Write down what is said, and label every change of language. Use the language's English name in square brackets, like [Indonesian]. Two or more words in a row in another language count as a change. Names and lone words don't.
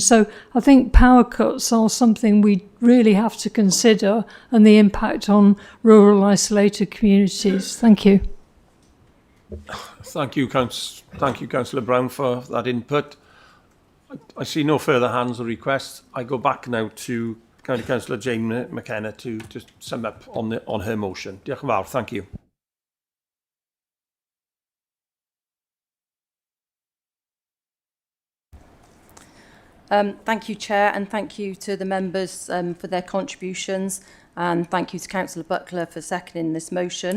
[English] So I think power cuts are something we really have to consider, and the impact on rural isolated communities. Thank you. Thank you, Councillor Brown, for that input. I see no further hands or requests. I go back now to County Councillor Jane McKenna to sum up on her motion. [Welsh] Diolch yn fawr. [English] Thank you. Thank you, Chair, and thank you to the members for their contributions, and thank you to Councillor Buckler for seconding this motion.